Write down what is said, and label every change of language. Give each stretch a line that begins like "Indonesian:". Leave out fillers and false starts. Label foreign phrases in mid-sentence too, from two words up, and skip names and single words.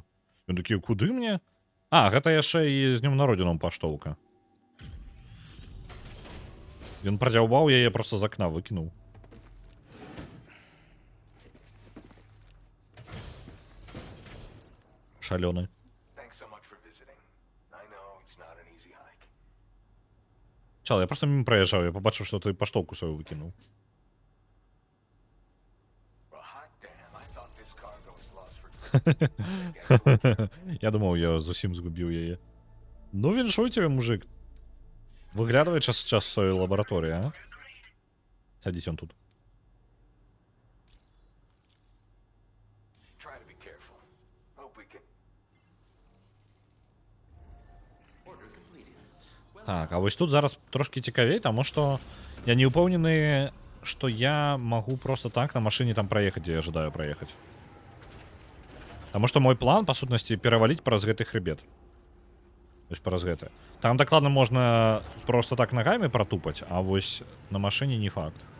Belarusian: Ён такі, куды мне? А, гэта яшчэ і з днём народзінам паштоўка. Ён прадзяўбаў яе, проста з акна выкінуў. Шалёны.
English: Thanks so much for visiting. I know it's not an easy hike.
Belarusian: Чал, я
Russian: просто мимо
Belarusian: праязджаў, я пабачыў, што ты паштоўку сваю выкінуў.
English: Well, hot damn, I thought this cargo was lost for good.
Belarusian: Я думаў, я зусім згубіў яе. Ну, віншую тебе, мужик. Выглядывай час в сваёй лабараторыі, а? Садись он тут.
English: Try to be careful. Hope we can. Order completed.
Belarusian: Так, а вось тут зараз трошки цікавей, таму што я не ўпэўнены, што я магу просто так на машыне там праехаць, дзе я жадаю праехаць. Таму што мой план, па сутнасці, пераваліць праз гэты хребет. Вось праз гэта. Там дакладна можна просто так нагамі пратупаць, а вось на машыне не факт.